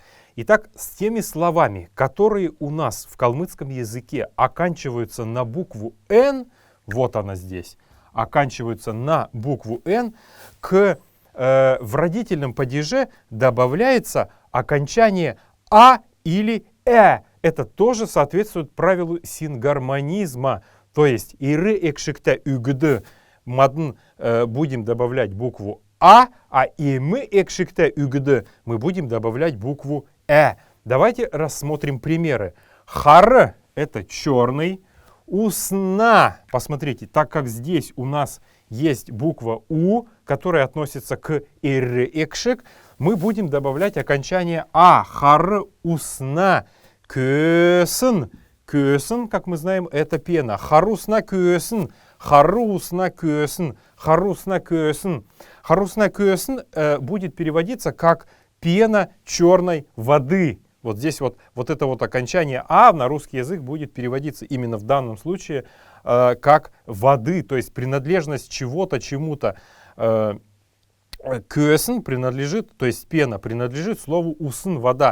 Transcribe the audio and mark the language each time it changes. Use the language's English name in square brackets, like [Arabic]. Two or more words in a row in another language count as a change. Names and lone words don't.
[Russian] Итак, с теми словами, которые у нас в калмыцком языке оканчиваются на букву «н», вот она здесь, оканчиваются на букву «н», в родительном падеже добавляется окончание «а» или «э». Это тоже соответствует правилу сингармонизма. То есть [Kalmyk] «иры экшикте үгды» [Russian] мадн будем добавлять букву «а», а [Kalmyk] «и мы экшикте үгды» [Russian] мы будем добавлять букву «э». Давайте рассмотрим примеры. «Хар» — это черный. Усна, посмотрите, так как здесь у нас есть буква У, которая относится к ирекшик, мы будем добавлять окончание А. [Kalmyk] Хар усна көсн. Көсн, [Russian] как мы знаем, это пена. [Kalmyk] Харусна көсн. Харусна көсн. Харусна көсн. Харусна көсн [Russian] будет переводиться как пена черной воды. Вот здесь вот это вот окончание «а» на русский язык будет переводиться именно в данном случае как воды, то есть принадлежность чего-то, чему-то. Көсн принадлежит, то есть пена принадлежит слову усн, вода.